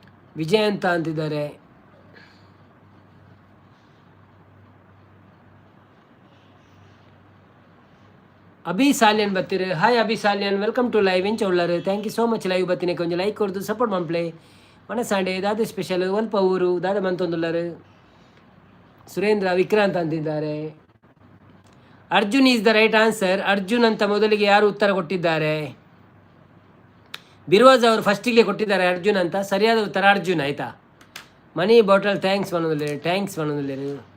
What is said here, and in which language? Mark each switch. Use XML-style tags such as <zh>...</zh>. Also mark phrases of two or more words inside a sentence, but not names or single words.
<kn>ವಿಜಯ್ ಅಂತ ಅಂತಿದ್ದಾರೆ. ಅಭಿ ಸಾಲಿಯನ್ ಬತ್ತೀರಿ. ಹಾಯ್ ಅಭಿ ಸಾಲಿಯನ್,</kn> <en>welcome to live.</en> <tcy>ಎಂಚ ಉಳ್ಳಾರು,</tcy> <en>thank you so much.</en> <tcy>ಲೈವ್ ಬತ್ತೀನಿ ಕೊಂಚ ಲೈಕ್ ಕೊಡ್ದು ಸಪೋರ್ಟ್ ಮಾಡ್ಪ್ಲೆ. ಮನಸಾಂಡೆ ದಾದ ಸ್ಪೆಷಲ್ ಒಲ್ಪ ಊರು ದಾದ ಮಂತೊಂದುಳ್ಳರು.</tcy> <kn>ಸುರೇಂದ್ರ ವಿಕ್ರಾಂತ್ ಅಂತಿದ್ದಾರೆ. ಅರ್ಜುನ್</kn> <en>is the right answer.</en> <kn>ಅರ್ಜುನ್ ಅಂತ ಮೊದಲಿಗೆ ಯಾರು ಉತ್ತರ ಕೊಟ್ಟಿದ್ದಾರೆ? ಬಿರ್ವಾಜ್ ಅವರು ಫಸ್ಟಿಗೆ ಕೊಟ್ಟಿದ್ದಾರೆ ಅರ್ಜುನ್ ಅಂತ. ಸರಿಯಾದ ಉತ್ತರ ಅರ್ಜುನ್ ಆಯಿತಾ.</kn> <en>money bottle</en> <kn>ಥ್ಯಾಂಕ್ಸ್ ಮಾಡೋದಿಲ್ಲ, ಥ್ಯಾಂಕ್ಸ್ ಮಾಡೋದಿಲ್ಲ.</kn>